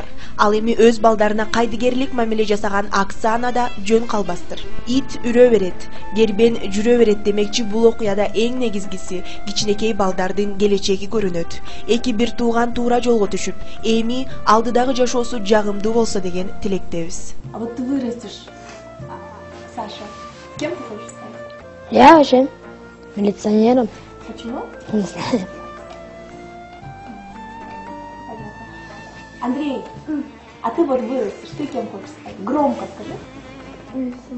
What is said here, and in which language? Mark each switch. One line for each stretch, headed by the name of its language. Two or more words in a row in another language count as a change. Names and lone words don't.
Kyrgyz: Ал эми өз балдарына кайдыгерлик мамиле жасаган Оксана да жөн калбастыр. Ит үрө берет, гербен жүрө берет демекчи бул окуяда эң негизгиси кичинекей балдардын келечеги көрүнөт. Эки бир тууган туура жолго түшүп, эми алдыдагы жашоосу жагымдуу болсо деген тилектебиз.
Russian: А вот ты вырастешь, Саша, кем ты хочешь стать? Я вообще милиционером. Почему? Не знаю. Андрей, а ты вот вырастешь, ты кем хочешь стать?